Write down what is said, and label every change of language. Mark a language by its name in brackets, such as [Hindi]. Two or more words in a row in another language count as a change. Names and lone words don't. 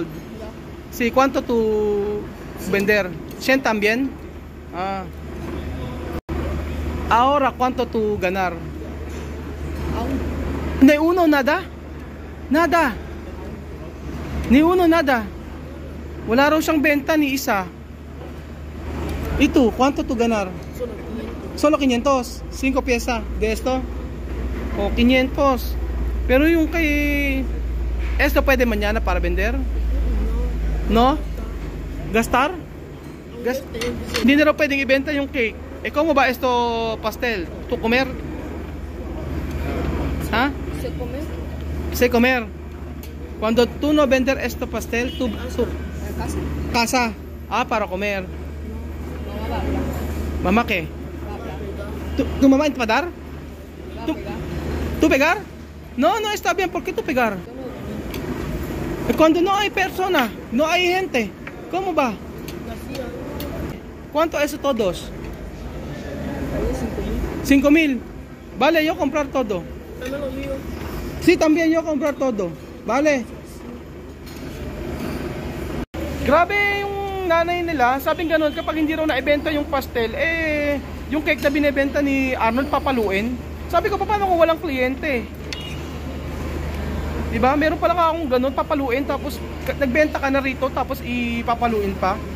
[Spanish] Sí, ¿cuánto tú vender? ¿100 también? Ahora, ¿cuánto tú ganar? Ni uno, nada? Nada. Ni uno, nada. [Filipino] Wala raw siyang benta ni isa. [Spanish] ¿Y tú, cuánto tú ganar? Solo 500. 5 pieza de esto. O 500. [Filipino] Pero yung kay... [Spanish] ¿Esto pwede mañana para vender? No? ¿Gastar? [Filipino] Hindi na raw pwedeng ibenta yung cake. [Spanish] ¿Cómo va esto pastel? ¿Tú comer? ¿Ah? ¿Se come? Se comer. Cuando tú no vender esto pastel, tú ¿En casa? casa. Para comer. Mamá va a hablar. ¿Mamá qué? Va a hablar. ¿Tu mamá te va a dar? Va a ¿Tú, pegar. ¿Tú pegar? No, no está bien. ¿Por qué tú pegar? Cuando no hay persona, no hay gente, ¿cómo va? ¿Cuánto es todos? 5,000. Vale, yo comprar todo. Dame lo mío. Sí, también yo comprar todo. Vale. [Filipino] Grabe yung nanay nila. Sabing ganun, kapag hindi raw naibenta yung pastel, yung cake na binibenta ni Arnold papaluin. Sabi ko, paano kung walang kliyente? Diba? Meron pala akong ganun, papaluin, tapos nagbenta ka na rito, tapos ipapaluin pa.